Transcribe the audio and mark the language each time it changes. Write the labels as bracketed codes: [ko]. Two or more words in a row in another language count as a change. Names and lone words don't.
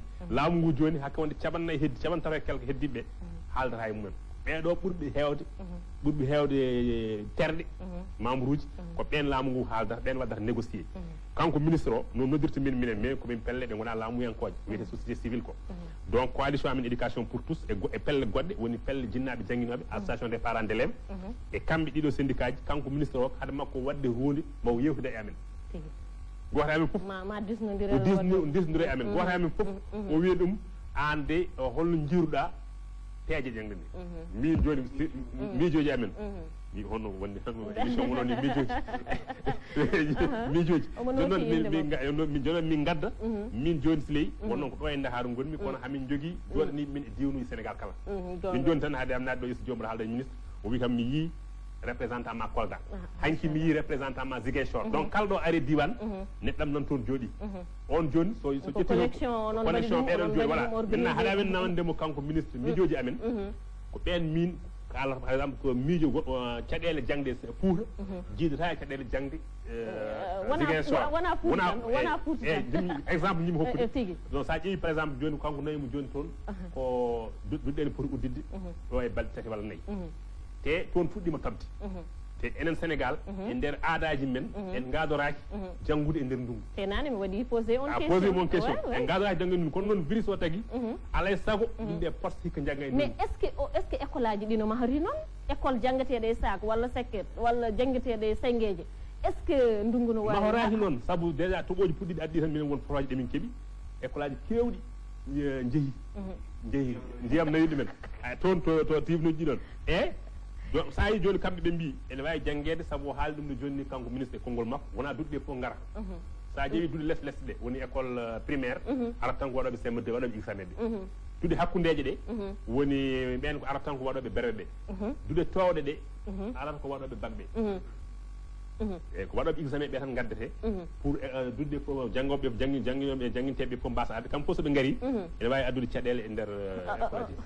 [ff] laamu ngu joni hakke wonde caɓannayyi heddi caɓantaro e quelque heddiɓe haaldata e mumen ɓeɗo ɓurɓe hewde terɗe membre uji ko ɓen laamu ngu haaldata ɓen waddata négocié kanko ministre o no noddirta minen mais komin pelle ɓe gona laamuyankoje wiyete [fr] société civile [ff] ko [fr] donc coalition [ff] amen [fr] éducation pour tous [ff] e pelle goɗɗe woni pelle jinnaɓe jangguinoɓe [fr] association des parents d' élèves [ff] e kamɓe ɗiɗo syndicat ji kanko ministre o haade makko wadde hunde mawo yewtude e amen goto amen foof disnodire e amen goto amen foof o wiya ɗum an de holno jiruɗa peeje jangde nde min joni miijoji amen mi honno wonde tan émission wononi miijoji jonon min gadda min joni Siley wonnon ko ɗo e Dakaru gonmi kono hamin jogui joɗani min e diwnuji Sénégal kala min joni tan haade am naade ɗo yesso jomiraɗo haalda e ministre o wi kam mi yii représentant ma Kolda hanki mi yii représentant ma Ziguinchor donc kala ɗo ari diwan neɗɗam nan toon jooɗi on joni so ƴetti connexion ɓeɗon jooɗi [fr] voilà maintenant [ff] haɗa men nawandemo kanko ministre miijoji amen ko ɓen min kala [fr] par exemple [ff] ko miijo caɗele jangde Fouta jiidata e caɗele jangde Ziguinchor wona exemple ñimi hokkude donc sa ƴeewi [fr] par exemple [ff] joni kanko nayimo joni toon ko duɗɗene poti uddidde ɗo e balɗe tati walla nayyi te toon fuɗɗima tabde te enen Sénégal e nder aadaji men en gadoraki janggude e nder ndungu te nane mi waɗi posé on question en gadoraki janggude ndungu kono noon virus o tagui alay saago yimɓe poste hikka jangga e [fr] mais est ce que école [ff] aji ɗi no mahori noon école janggateɗe e sac walla sekket walla janggateɗe e sengueje [fr] est ce que [ff] ndungu no wawi mahoraki noon saabu déjà toɓoji puɗɗiɗi addi tan minen won projet ɗemin keeɓi école aji kewɗi jeehi ndiyam nawi ɗumen toon to tibnoji ɗon e sa yi joni kamɓe ɓe mbi ene wawi janggede saabu haali ɗum no joni ni kanko ministre e konngol makko wona duɗɗe fof gara sa ƴeewi duɗe less ɗe woni [fr] école primaire [ff] arata tan ko waɗoɓe CM2 waɗoɓe examen ɓe duɗe hakkudeje ɗe woni ɓen ko arata tan ko waɗoɓe brevet ɓe duɗe towɗe ɗe arata ko waɗoɓe bac ɓe eyyi ko waɗoɓe examen ɓe tan gaddete pour duɗɗe fof janggoɓe jangguinoɓe jangguinteɓe fof mbasa adde kamɓe fof soɓe gaari ene wawi addude caɗele e nder école